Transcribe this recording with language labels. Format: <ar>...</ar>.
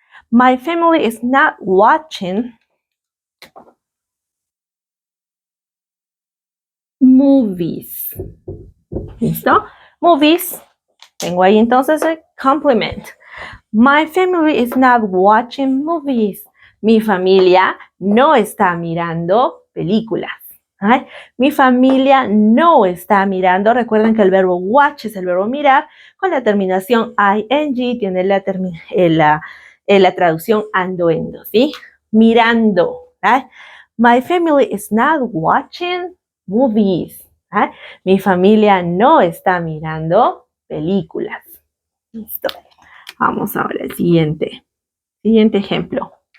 <en>My family is not watching movies.</en> <es>¿Listo? Movies. Tengo ahí entonces el complement.</es> <en>My family is not watching movies.</en> <es>Mi familia no está mirando películas. ¿Right? Mi familia no está mirando. Recuerden que el verbo watch es el verbo mirar. Con la terminación ing tiene la traducción ando-endo. ¿Sí? Mirando. ¿Right?</es> <en>My family is not watching movies. ¿Right?</en> <es>Mi familia no está mirando películas. Listo. Vamos ahora al siguiente ejemplo.</es>